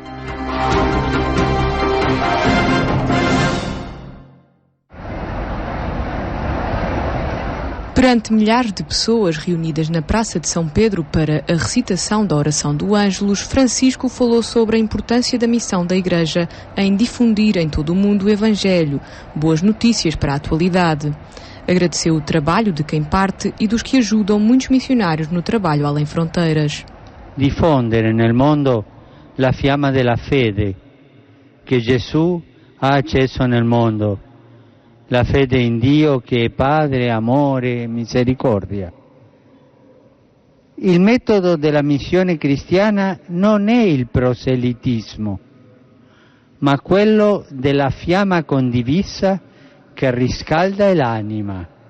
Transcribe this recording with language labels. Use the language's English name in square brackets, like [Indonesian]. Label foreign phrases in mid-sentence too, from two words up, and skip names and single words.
[Portuguese] Perante milhares de pessoas reunidas na Praça de São Pedro para a recitação da oração do Ângelus, Francisco falou sobre a importância da missão da Igreja em difundir em todo o mundo o Evangelho, boas notícias para a atualidade. Agradeceu o trabalho de quem parte e dos que ajudam muitos missionários no trabalho além fronteiras. [Italian] Diffondere nel mondo la fiamma della fede che Gesù ha acceso nel mondo. La fede in Dio che è Padre, amore e misericordia. Il metodo della missione cristiana non è il proselitismo, ma quello della fiamma condivisa che riscalda l'anima.